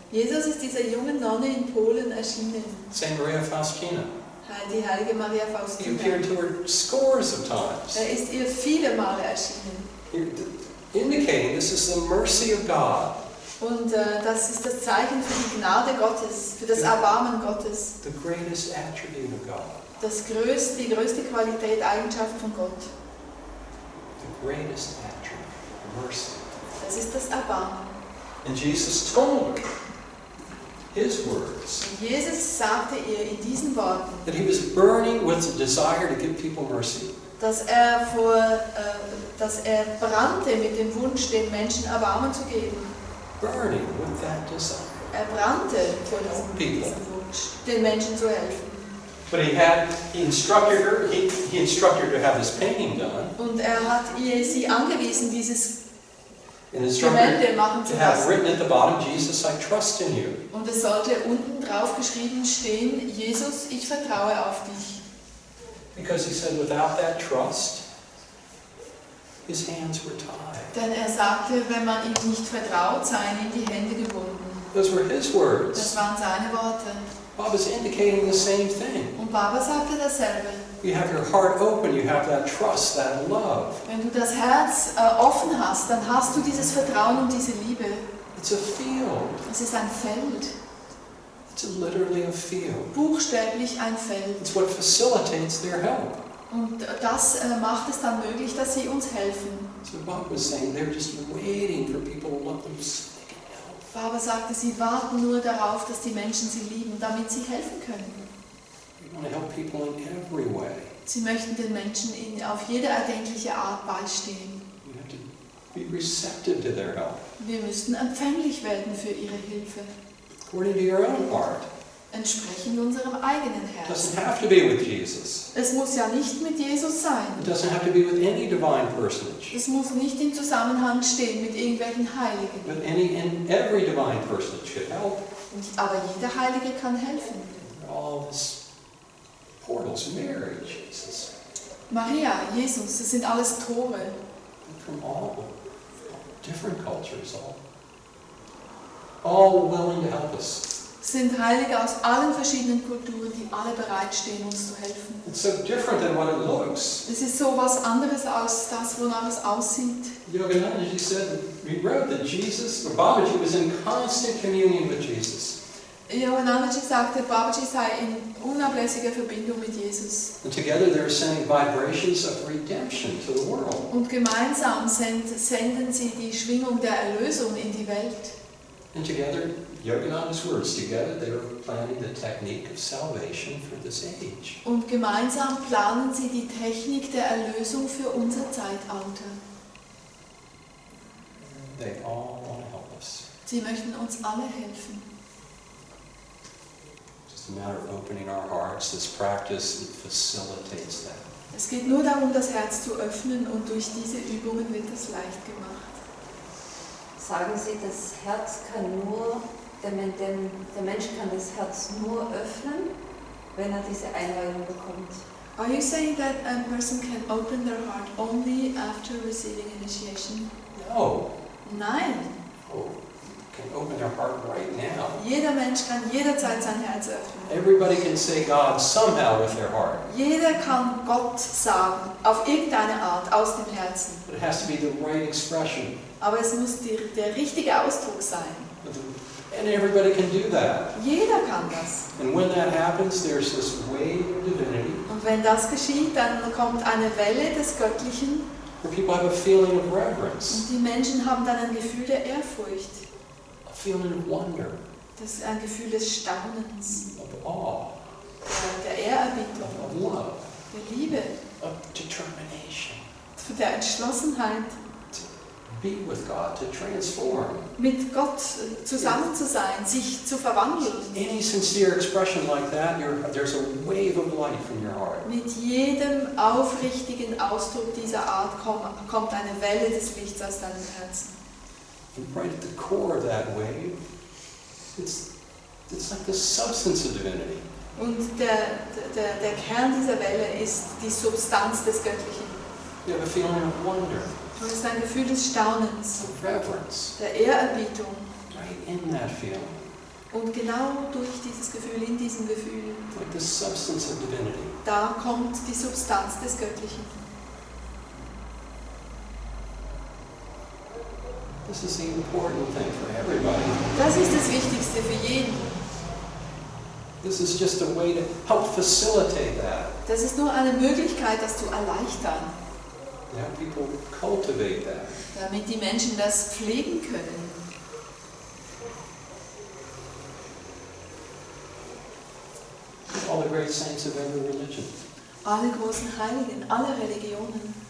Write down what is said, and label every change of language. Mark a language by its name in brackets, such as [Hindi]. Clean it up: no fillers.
[German] Jesus ist dieser jungen Nonne in Polen erschienen, [English] St. Maria Faustina. [German] die heilige Maria [English] He [German] Faustina. [English] appeared to her scores of times, [German] Er ist ihr viele Male erschienen. [English] indicating this is the mercy of God, [German] Und das ist das Zeichen für die Gnade Gottes, für das Erbarmen Gottes. [English] the greatest attribute of God, [German] Die größte Qualität, Eigenschaft von Gott. [English] the greatest attribute, mercy. [German] Das ist das Erbarmen. [English] And Jesus told her, his words, [German] Und Jesus sagte ihr in diesen Worten, [English] that he was burning with the desire to give people mercy. [German] dass er brannte mit dem Wunsch, den Menschen Erbarmen zu geben. [English] Burning with that desire. [German] Er brannte vor diesem Wunsch, den Menschen zu helfen. [English] But he instructed her to have this painting done, [German] Und er hat sie angewiesen, dieses [English] and instructed her [German] Gemälde machen zu [English] to have [German] lassen. [English] written at the bottom, Jesus, I trust in you. [German] Und es sollte unten drauf geschrieben stehen, Jesus, ich vertraue auf dich. [English] Because he said without that trust, his hands were tied. [German] Denn er sagte, wenn man ihm nicht vertraut, seien ihm die Hände gebunden. [English] Those were his [German] Das [English] words. [German] waren seine Worte. [English] Bob is indicating the same thing. [German] Und Baba sagte dasselbe. [English] You have your heart open, you have that trust, that love. [German] Wenn du das Herz offen hast, dann hast du dieses Vertrauen und diese Liebe. [English] It's a field. [German] Es ist ein Feld, [English] It's literally a field. [German] buchstäblich ein Feld. [English] It's what facilitates their help. [German] Und das macht es dann möglich, dass sie uns helfen. [English] So Bob was saying they're just waiting for people to love them so they can help. [German] Baba sagte, sie warten nur darauf, dass die Menschen sie lieben, damit sie helfen können. [English] We want to help people in every way. [German] Sie möchten den Menschen auf jede erdenkliche Art beistehen. [English] We have to be receptive to their help, [German] Wir müssten empfänglich werden für ihre Hilfe, [English] according to your own heart. [German] entsprechend unserem eigenen [English] It [German] Herzen. [English] doesn't have to be with Jesus. [German] Es muss ja nicht mit Jesus sein. [English] It doesn't have to be with any divine personage. [German] Es muss nicht im Zusammenhang stehen mit irgendwelchen Heiligen. [English] But any and every divine personage could help. [German] Aber jeder Heilige kann helfen. [English] All this portals, Mary, Jesus, [German] Maria, Jesus, das sind alles Tore. [English] from all different cultures, all willing to help us. [German] Es sind Heilige aus allen verschiedenen Kulturen, die alle bereitstehen, uns zu helfen. [English] It's so different than what it looks. [German] Es ist so was anderes als das, wonach es aussieht. [English] Yogananda said, we wrote that Jesus, or Babaji was in constant communion with Jesus. [German] Yoganandaji sagte, Babaji sei in unablässiger Verbindung mit Jesus. [English] And together they were sending vibrations of redemption to the world. [German] Und gemeinsam senden sie die Schwingung der Erlösung in die Welt. [English] And together, Yogananda's words, together they were planning the technique of salvation for this age. [German] Und gemeinsam planen sie die Technik der Erlösung für unser Zeitalter. [English] They all want to help us. [German] Sie möchten uns alle helfen. [English] It's a matter of opening our hearts. This practice, it facilitates that. [German] Es geht nur darum, das Herz zu öffnen, und durch diese Übungen wird es leicht gemacht. Sagen Sie, das Herz kann nur, der Mensch kann das Herz nur öffnen, wenn er diese Einweihung bekommt. [English] Are you saying that a person can open their heart only after receiving initiation? No. [German] Nein. [English] Oh, you can open their heart right now. [German] Jeder Mensch kann jederzeit sein Herz öffnen. [English] Everybody can say God somehow with their heart. [German] Jeder kann Gott sagen, auf irgendeine Art, aus dem Herzen. [English] But it has to be the right expression. [German] Aber es muss der richtige Ausdruck sein. [English] And everybody can do that. [German] Jeder kann das. [English] And when that happens, there's this wave of divinity [German] Und wenn das geschieht, dann kommt eine Welle des Göttlichen, [English] where people have a feeling of reverence, [German] und die Menschen haben dann ein Gefühl der Ehrfurcht, [English] a feeling of wonder, [German] das ist ein Gefühl des Staunens, [English] of awe, [German] der Ehrerbietung, [English] of love, [German] der Liebe, [English] of determination. [German] der Entschlossenheit, [English] To be with God, to transform. [German] mit Gott zusammen zu sein, sich zu verwandeln. [English] Any sincere expression like that, there's a wave of light from your heart. [German] Mit jedem aufrichtigen Ausdruck dieser Art kommt eine Welle des Lichts aus deinem Herzen. [English] And right at the core of that wave, it's like the substance of divinity. [German] Und der Kern dieser Welle ist die Substanz des Göttlichen. [English] You have a feeling of wonder, [German] Und es ist ein Gefühl des Staunens, [English] of reverence, [German] der Ehrerbietung. [English] right in that feeling, [German] Und genau durch dieses Gefühl, in diesem Gefühl, [English] like the substance of divinity. [German] da kommt die Substanz des Göttlichen. [English] This is the important thing for everybody. [German] Das ist das Wichtigste für jeden. [English] This is just a way to help facilitate that. [German] Das ist nur eine Möglichkeit, das zu erleichtern, [English] To have people cultivate that. [German] damit die Menschen das pflegen können. [English] All the great saints of every religion. [German] Alle großen Heiligen, alle Religionen,